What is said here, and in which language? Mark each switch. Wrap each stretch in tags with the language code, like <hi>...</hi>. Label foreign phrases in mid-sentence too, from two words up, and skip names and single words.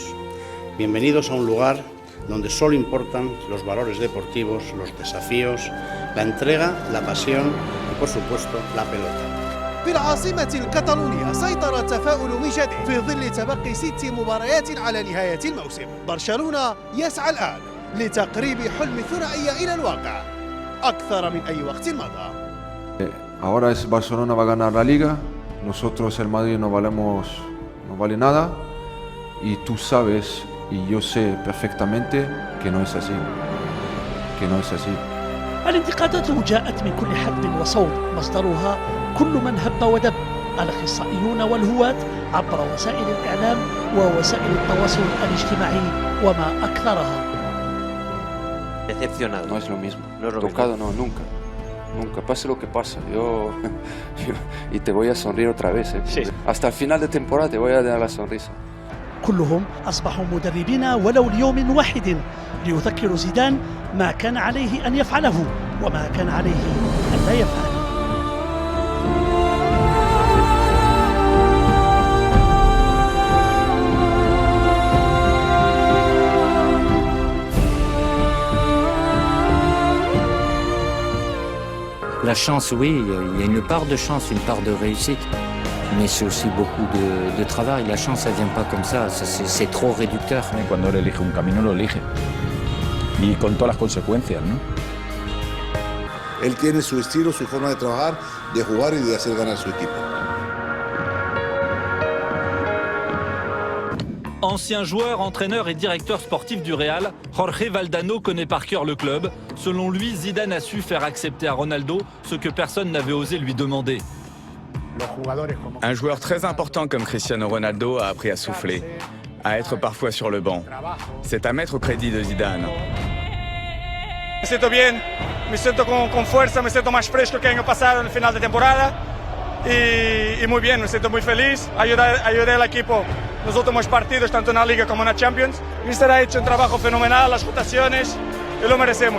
<es>Bienvenidos a un lugar donde solo importan los valores deportivos, los desafíos, la entrega, la pasión y, por supuesto, la pelota.</es> <ar>في العاصمة الكتالونية سيطر التفاؤل من جديد في ظل تبقي 6 مباريات على نهاية الموسم. برشلونة يسعى الآن لتقريب حلم الثنائية إلى الواقع أكثر من أي وقت مضى.</ar> <es>Ahora es Barcelona va a ganar la Liga. Nosotros el Madrid no vale nada y tú sabes y yo sé perfectamente que no es así,</es> <ar>الانتقادات جاءت من كل حدب وصوب، مصدرها كل من هب ودب، الأخصائيون والهواة عبر وسائل الإعلام ووسائل التواصل الاجتماعي وما أكثرها.</ar> <es>Decepcionado. No es lo mismo. No es lo Tocado mismo. no, nunca. Nunca, pase lo que pase, yo y te voy a sonreír otra vez. Sí. Hasta el final de temporada te voy a dar la sonrisa.</es> <ar>كلهم أصبحوا مدربين ولو ليوم واحد ليذكروا زيدان ما كان عليه أن يفعله وما كان عليه أن لا يفعله.</ar> <fr>La chance, oui, il y a une part de chance, une part de réussite, mais c'est aussi beaucoup de travail. La chance, ça vient pas comme ça, c'est trop réducteur.</fr> <es>Cuando él elige un camino, lo elige. Y con todas las consecuencias, ¿no? Él tiene su estilo, su forma de trabajar, de jugar y de hacer ganar su equipo.</es> <fr>Ancien joueur, entraîneur et directeur sportif du Real, Jorge Valdano connaît par cœur le club. Selon lui, Zidane a su faire accepter à Ronaldo ce que personne n'avait osé lui demander. Un joueur très important comme Cristiano Ronaldo a appris à souffler, à être parfois sur le banc. C'est à mettre au crédit de Zidane.</fr> <es>Me siento bien, me siento con fuerza, me siento más fresco que el año pasado en el final de temporada y muy bien, me siento muy feliz. Ayudé al equipo en los últimos partidos, tanto en la Liga como en la Champions. Mister ha hecho un trabajo fenomenal, las rotaciones, y lo merecemos.</es>